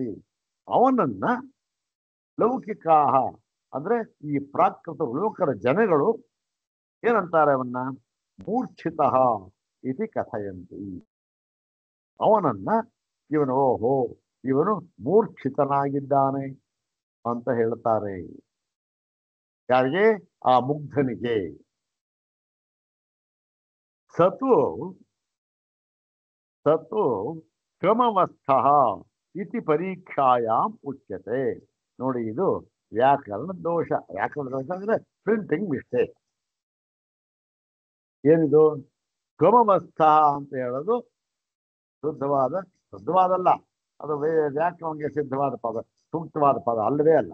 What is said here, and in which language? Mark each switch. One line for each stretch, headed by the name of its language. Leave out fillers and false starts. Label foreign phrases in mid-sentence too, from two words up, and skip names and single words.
Kannada: ಅವನನ್ನ ಲೌಕಿಕಾಹ ಅಂದ್ರೆ ಈ ಪ್ರಾಕೃತ ಲೋಕರ ಜನಗಳು ಏನಂತಾರೆ ಅವನ್ನ
Sanskrit: ಮೂರ್ಛಿತಃ ಇತಿ ಕಥಯಂತಿ.
Kannada: ಅವನನ್ನ ಇವನು ಓಹೋ ಇವನು ಮೂರ್ಛಿತನಾಗಿದ್ದಾನೆ ಅಂತ ಹೇಳ್ತಾರೆ. ಯಾರಿಗೆ? ಆ ಮುಗ್ಧನಿಗೆ.
Sanskrit: ಸತು ಸತು ಕ್ರಮವಸ್ಥಃ ಇತಿ ಪರೀಕ್ಷಾಯಾಮ್ ಉಚ್ಯತೆ.
Kannada: ನೋಡಿ, ಇದು ವ್ಯಾಕರಣ ದೋಷ. ವ್ಯಾಕರಣ ದೋಷ ಅಂದ್ರೆ
English: printing mistake.
Kannada: ಏನಿದು? ಕ್ರಮವಸ್ಥ ಅಂತ ಹೇಳೋದು ಶುದ್ಧವಾದಲ್ಲ, ಅದು ವ್ಯಾಕರಣಕ್ಕೆ ಸಿದ್ಧವಾದ ಪದ, ಸೂಕ್ತವಾದ ಪದ ಅಲ್ಲವೇ ಅಲ್ಲ.